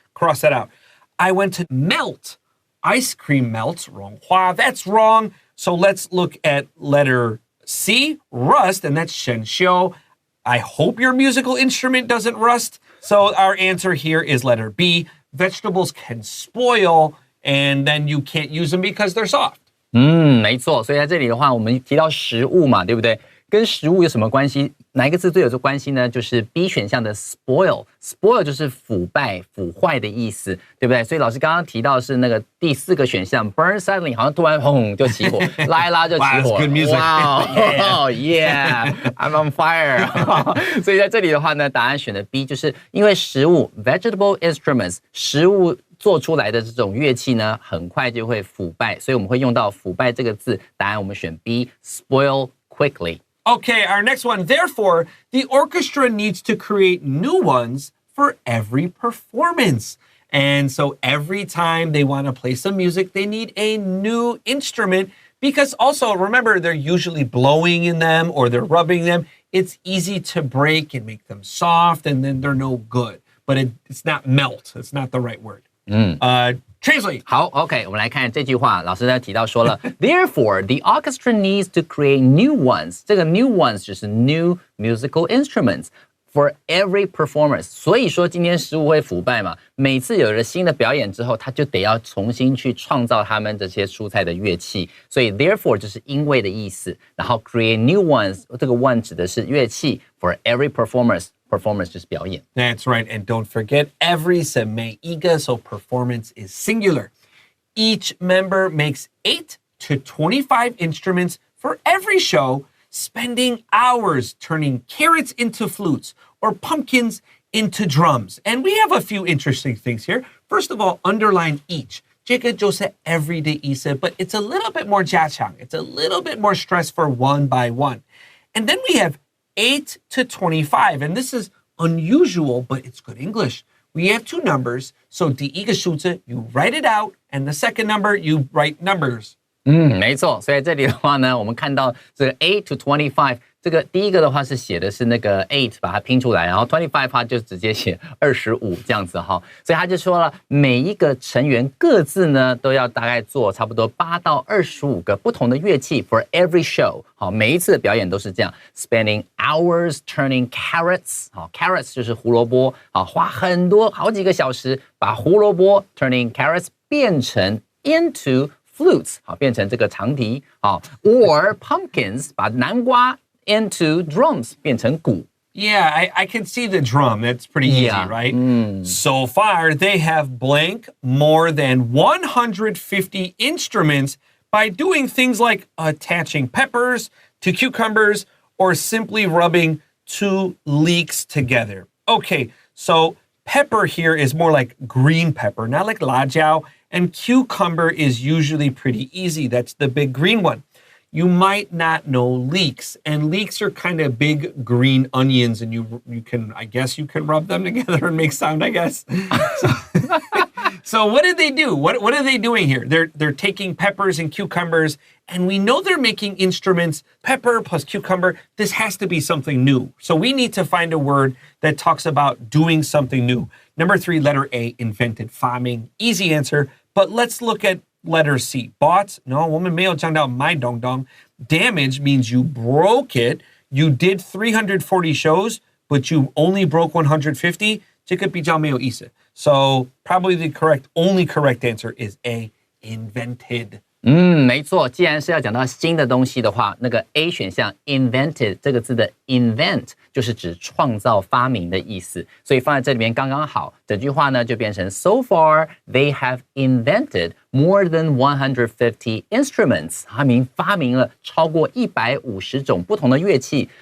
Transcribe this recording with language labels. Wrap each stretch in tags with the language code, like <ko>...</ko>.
<en>Cross that out. I went to melt. Ice cream melts.</en> <zh>融化.</zh> <en>That's wrong. So let's look at letter C, rust, and that's</en> <zh>生锈.</zh> <en>I hope your musical instrument doesn't rust. So our answer here is letter B. Vegetables can spoil, and then you can't use them because they're soft.</en> <zh>没错。所以在这里的话，我们提到食物嘛，对不对？跟食物有什么关系？哪一个字最有这关系呢？就是 B 选项的 spoil 就是腐败、腐坏的意思，对不对？所以老师刚刚提到的是那个第4个选项</zh> <en>burn suddenly，</en> <zh>好像突然轰就起火，拉一拉就起火。</zh> <en>Wow, that's good music. Wow, yeah, I'm on fire 。</en> <zh>所以在这里的话呢，答案选的 B， 就是因为食物</zh> <en>vegetable instruments</en> <zh>食物做出来的这种乐器呢，很快就会腐败，所以我们会用到腐败这个字。答案我们选 B,</zh> <en>spoil quickly. Okay, our next one. Therefore, the orchestra needs to create new ones for every performance. And so every time they want to play some music, they need a new instrument because also remember, they're usually blowing in them or they're rubbing them. It's easy to break and make them soft and then they're no good. But it's not melt. It's not the right word. Translate.</en> <zh>好 ，OK， 我们来看这句话。老师呢提到说了，</zh> <en>Therefore, the orchestra needs to create new ones。</en> <zh>这个</zh> <en>new ones</en> <zh>就是</zh> <en>new musical instruments for every performance。</en> <zh>所以说今天食物会腐败嘛，每次有了新的表演之后，他就得要重新去创造他们这些蔬菜的乐器。所以 therefore 就是因为的意思，然后</zh> <en>create new ones，</en> <zh>这个 one 指的是乐器</zh> <en>for every performance。</en> <zh>Performance 就是表演。</zh> <en>That's right. And don't forget, every</en> <zh>是每一个,</zh> <en>so performance is singular. Each member makes 8 to 25 instruments for every show, spending hours turning carrots into flutes or pumpkins into drums. And we have a few interesting things here. First of all, underline each.</en> <zh>这个就是</zh> <en>everyday</en> <zh>意思,</zh> <en>but it's a little bit more</en> <zh>加强.</zh> <en>It's a little bit more stress for one by one. And then we have 8 to 25, and this is unusual, but it's good English. We have two numbers, so</en> <zh>第一个数字</zh> <en>you write it out, and the second number you write numbers.</en> <zh>没错，所以这里的话呢，我们看到这个 8 to 25，这个第一个的话是写的是那个 8， 把它拼出来，然后 25它就直接写25这样子哈，所以他就说了，每一个成员各自呢都要大概做差不多8到25个不同的乐器</zh> <en>for every show，</en> <zh>好，每一次的表演都是这样，</zh> <en>spending hours turning carrots，</en> <zh>好 ，carrots 就是胡萝卜，好，花好几个小时把胡萝卜</zh> <en>turning carrots</en> <zh>变成</zh> <en>into flutes，</en> <zh>好，变成这个长笛，好 ，</zh> <en>or pumpkins</en> <zh>把南瓜</zh> <en>into drums</en> <zh>变成鼓。</zh> <en>Yeah, I can see the drum. That's pretty easy, Yeah. right? So far, they have blank more than 150 instruments by doing things like attaching peppers to cucumbers or simply rubbing two leeks together. Okay, so pepper here is more like green pepper, not like</en> <zh>la jiao.</zh> <en>And cucumber is usually pretty easy. That's the big green one. You might not know leeks, and leeks are kind of big green onions, and you can, I guess you can rub them together and make sound, I guess. So what did they do? What are they doing here? They're taking peppers and cucumbers, and we know they're making instruments. Pepper plus cucumber, this has to be something new. So we need to find a word that talks about doing something new. Number 3, letter A, invented,</en> <zh>发明.</zh> <en>Easy answer, but let's look at letter C. Bought?</en> <zh>No, 我们没有讲到买东东.</zh> <en>Damage means you broke it. You did 340 shows, but you only broke 150.</en> <zh>这个比较没有意思.</zh> <en>So probably the only correct answer is A, invented.</en> <zh>没错，既然是要讲到新的东西的话，那个 A 选项 invented 这个字的 invent 就是指创造发明的意思，所以放在这里面刚刚好，整句话呢就变成</zh> <en>So far they have invented more than 150 instruments，</en> <zh>他们发明了超过150种不同的乐器</zh>